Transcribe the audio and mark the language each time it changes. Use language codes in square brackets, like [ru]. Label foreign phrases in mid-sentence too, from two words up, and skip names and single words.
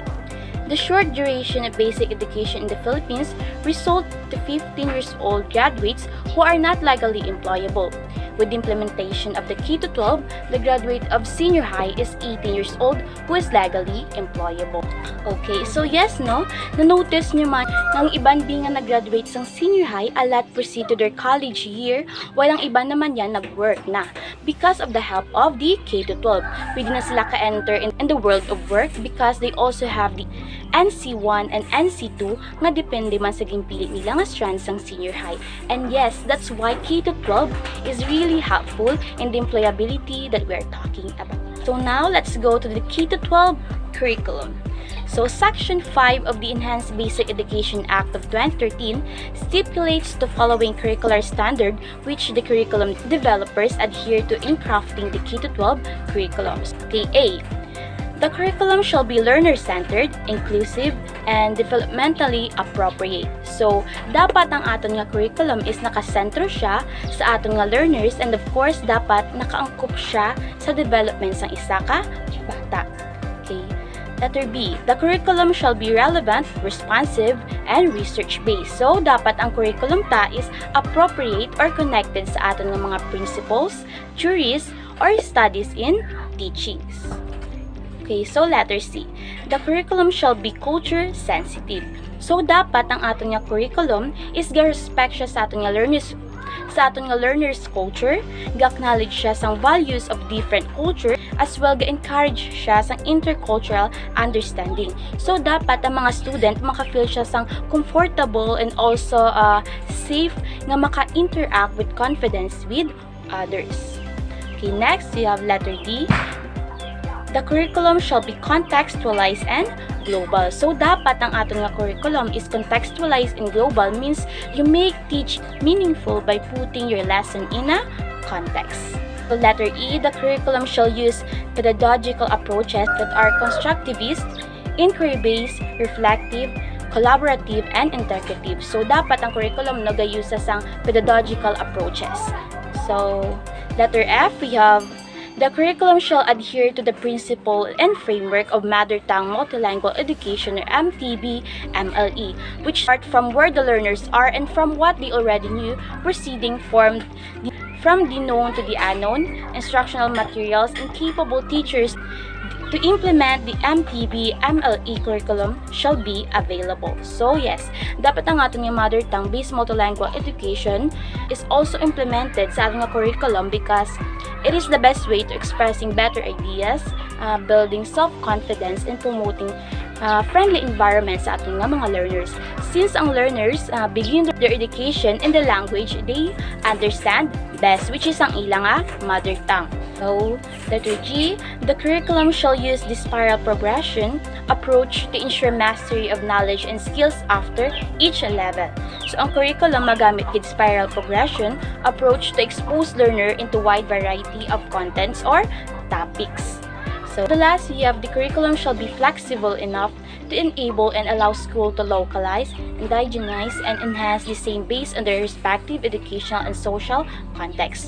[en] The short duration of basic education in the Philippines result to 15 years old graduates who are not legally employable. With the implementation of the K-12, the graduate of senior high is 18 years old who is legally employable. Okay, so yes, [hil] no? Na-notice nyo man ng iban nga nag-graduate sang [en] senior high, a lot proceed to their college year, [hil] while ang iba naman yan nag-work na. [en] Because of the help of the K-12, [hil] pwede na sila ka-enter [en] in the world of work because they also have the NC1 and NC2 [hil] nga depende man sa gimpili nila nga strands sang [en] senior high. And yes, that's why K-12 is really helpful in the employability that we are talking about. So now, let's go to the K-12 curriculum. So Section 5 of the Enhanced Basic Education Act of 2013 stipulates the following curricular standard which the curriculum developers adhere to in crafting the K-12 curriculums. Okay, A. The curriculum shall be learner-centered, inclusive, and developmentally appropriate. So, [hil] dapat ang aton nga curriculum is nakasentro siya sa aton nga learners [en] and of course, [hil] dapat nakaangkop siya sa development ng isa ka bata. [en] Okay. Letter B. The curriculum shall be relevant, responsive, and research-based. So, [hil] dapat ang curriculum ta [en] is appropriate or connected [hil] sa aton nga mga [en] principles, theories, or studies in teachings. Okay, so letter C. The curriculum shall be culture sensitive. [hil] So dapat ang aton nga curriculum is ga-respect siya sa aton nga learners sa aton nga [en] learner's culture, [hil] ga-acknowledge siya sang [en] values of different culture, as well [hil] ga-encourage siya sang [en] intercultural understanding. [hil] So dapat ang mga student maka-feel siya sang comfortable and also safe nga maka-interact [en] with confidence with others. Okay, next we have letter D. The curriculum shall be contextualized and global. So, [hil] dapat ang aton nga curriculum [en] is contextualized and global, means you make teach meaningful by putting your lesson in a context. So, letter E, the curriculum shall use pedagogical approaches that are constructivist, inquiry-based, reflective, collaborative, and integrative. So, [hil] dapat ang curriculum nag-use sa [en] pedagogical approaches. So, letter F, we have the curriculum shall adhere to the principle and framework of Mother Tongue Multilingual Education or MTB-MLE, which start from where the learners are and from what they already knew, proceeding from the known to the unknown, instructional materials, and capable teachers to implement the MTB-MLE curriculum shall be available. So yes, [hil] dapat ang aton [en] yung mother tongue based multilingual education is also implemented [tl] sa ating [en] curriculum because it is the best way to expressing better ideas, building self-confidence, and promoting friendly environment [tl] sa ating mga [en] learners. Since ang learners begin their education in the language they understand best, which is ang ilang mother tongue. So, letter G, the curriculum shall use the spiral progression approach to ensure mastery of knowledge and skills after each level. So, [hil] ang curriculum magamit [en] with spiral progression approach to expose learner into wide variety of contents or topics. So, the last, we have the curriculum shall be flexible enough to enable and allow school to localize, indigenize, and enhance the same based on their respective educational and social context.